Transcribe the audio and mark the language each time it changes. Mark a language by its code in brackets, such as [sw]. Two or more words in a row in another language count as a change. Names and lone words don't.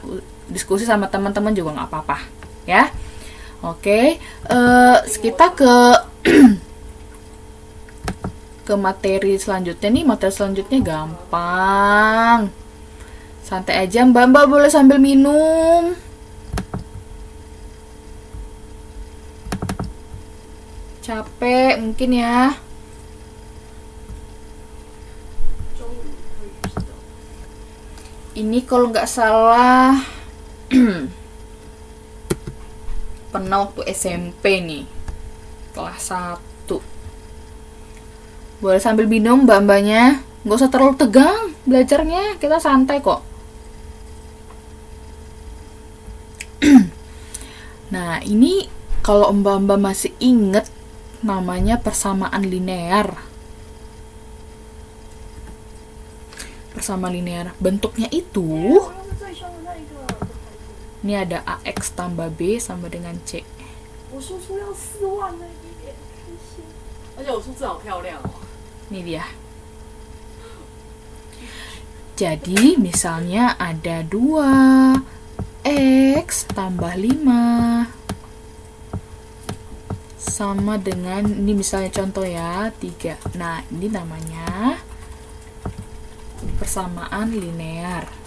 [id] Diskusi sama teman-teman juga nggak apa-apa, ya. Oke, kita ke materi selanjutnya nih. Materi selanjutnya gampang. Santai aja mbak-mbak, boleh sambil minum. Capek mungkin ya. [zh] 终于可以知道。 [id] Ini kalau nggak salah pernah waktu SMP nih, kelas 1. Boleh sambil minum mbak-mbaknya. Nggak usah terlalu tegang belajarnya, kita santai kok. Nah, ini kalau mbak-mbak masih inget, namanya persamaan linear. Persamaan linear. Bentuknya itu, [zh] 我要是最凶的那一个，拜托 [id] ini ada AX tambah B sama dengan C. [zh] 我输出要4万了耶，开心！而且我数字好漂亮哦。 [id] Ini dia. Jadi, misalnya ada 2 X tambah 5 sama dengan, ini misalnya contoh ya, 3. Nah, ini namanya persamaan linear.